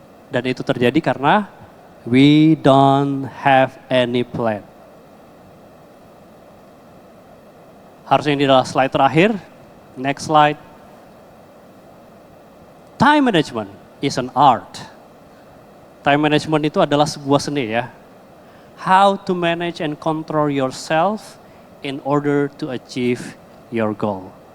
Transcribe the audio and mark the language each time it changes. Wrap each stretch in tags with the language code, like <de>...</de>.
<id>Dan itu terjadi karena</id> <en>we don't have any plan.</en> <id>Harusnya ini adalah slide terakhir.</id> <en>Next slide. Time management is an art.</en> <id>Time management itu adalah sebuah seni ya.</id> <en>How to manage and control yourself in order to achieve your goal.</en>